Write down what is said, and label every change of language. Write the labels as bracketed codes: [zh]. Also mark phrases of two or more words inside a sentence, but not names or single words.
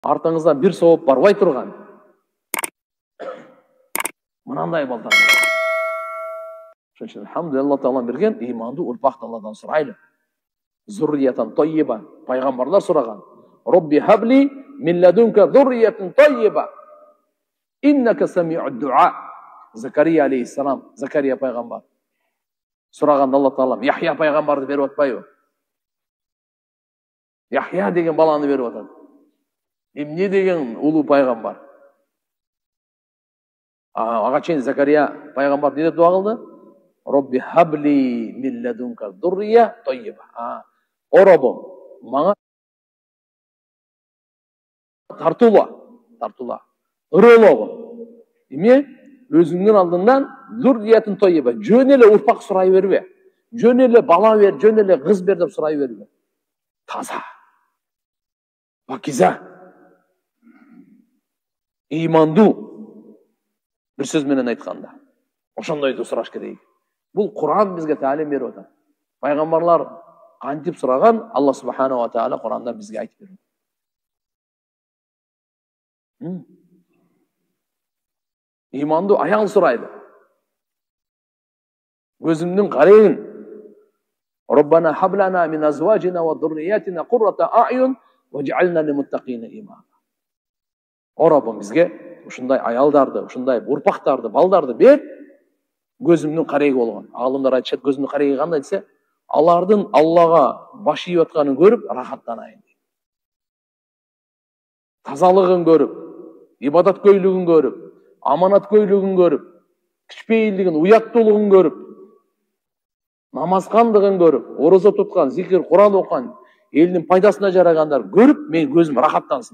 [ky] артыңыздан бир сауап барбай турган мынандай балдар. Ошон үчүн алхамдулилла, Алла Таала берген ыймандуу урпакты Алладан сурайлы. [ar] ذرية طيبة, [ky] пайгамбарлар сураган. [ar] رب هب لي من لدنك ذرية طيبة. إنك سميع الدعاء. [ky] Закария алейхиссалам, Закария пайгамбар сураганда Алла Таала Яхья пайгамбарды берип атпайбы? Яхья деген баланы берип атат. Эмне деген улуу пайгамбар. Ага чейин Закария пайгамбар эмне деп дуа кылды? [ar] رب هب لي من لدنك ذرية طيبة. [ky] О Роббум, мага тартула, ырылогу. Эмне? Өзүңдүн алдыңдан [ar] ذرية طيبة, [ky] жөн эле урпак сурай бербе. Жөн эле бала бер, жөн эле кыз бер деп сурай бербе. Таза, пакиза, ыймандуу. Бир сөз менен айтканда, ошондойду сураш керек. Бул Кур'ан бизге таалим берип атат. Пайгамбарлар кантип сураган, Алла [ar] سبحانه وتعالى [ky] Кур'анда бизге айтып берет. Ыймандуу аял сурайды. Өзүмдүн карегин. [ar] ربنا هب لنا من أزواجنا وذرياتنا قرة أعين واجعلنا للمتقين إماما. [ky] О Роббум, бизге ушундай аялдарды, ушундай урпактарды, балдарды бер. Көзүмдүн кареги болгон. Аалымдар айтышат, көзүмдүн кареги кандай десе, алардын Аллага баш ийип атканын көрүп рахаттанайын. Тазалыгын көрүп, ибадаткөйлүгүн көрүп, аманаткөйлүгүн көрүп, кичпейилдигин, уяттуулугун көрүп, намазкандыгын көрүп, орозо туткан, зикир, Кур'ан окуган, элдин пайдасына жарагандар көрүп, мен көзүм рахаттансын.